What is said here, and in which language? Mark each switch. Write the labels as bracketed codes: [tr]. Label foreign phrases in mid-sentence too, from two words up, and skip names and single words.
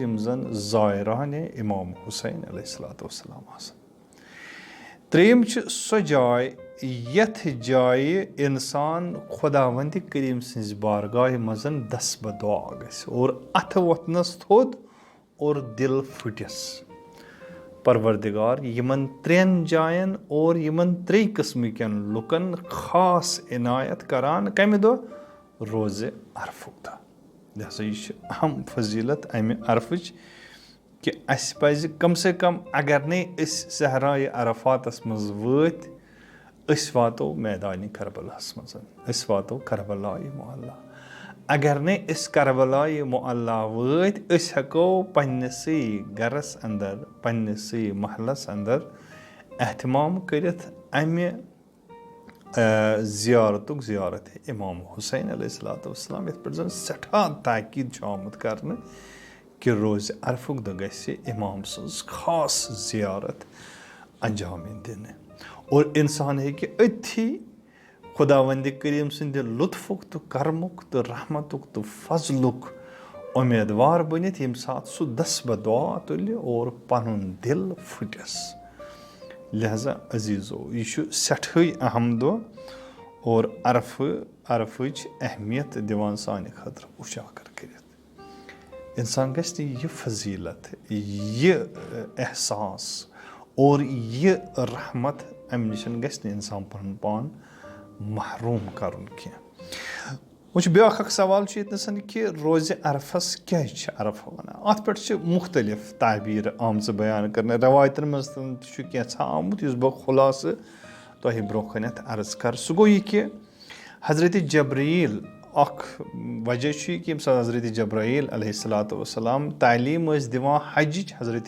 [ks] यम जन ज़ायरान इमाम हुसैन [ar] عليه الصلاة والسلام [ks] त्रेम सो जाय यथ जाय इंसान खुदावंद करीम सज बारगाह मजन दस्ब दुआ गस और अथ वतनस थोद और दिल फुटस परवरदिगार यमन 3 जायन और यमन 3 [ur] قسم کے [ks] लुकन खास इनायत करान कमे दो रोज़ अरफुक दह लिहाजा यह अहम फजीलत अमे अरफच कि अस पज़ [ur] کم سے کم [ks] अगर नहीं अस सहराए अरफातस मज़ वत अस वातो मैदान करबलास मज़ अस वातो करबलाए मुअल्ला अगर नहीं अस करबलाए मुअल्ला वत अस हको पन्नसै गरस अंदर पन्नसै महलस अंदर एहतमाम करित अम्य ज़ियारतुक ज़ियारत इमाम हुसैन अलैहिस्सलाम यथ पे जन सठा ताकीद आमुत करने कि रोज़ अरफुक दो गस्य इमाम सज खास ज़ियारत अंजाम दिन और इंसान है कि अथी खुदावंद करीम सिंद लुत्फुक तो करमुक तो रहमतुक तो फजलुक उम्मीदवार बनित यम साथ सु दस बदुआ तुल और पनुन दिल फुटस लिहाजा अजीज़ो यह सठे अहम दो और अरफच अहमियत दिवान सानि खतर उजागर कर इंसान गश्त यह फजीलत यह एहसास और यह रहमत अम निशन गश्त इंसान पन पान महरूम करन क्या वो ब्या सवाल ये कि रोज़ अरफस क्या अरफ वन अत पे मुख्तलिफ ताबीर आम बयान कर रवायतन मज क्या आमुत बह खुलास तुह ब्रो अर्ज कर सह गो यह कि हज़रत जब्रील वजह कि हज़रत जब्राईल अलैहिस्सलाम तालीम दिवान हज हज़रत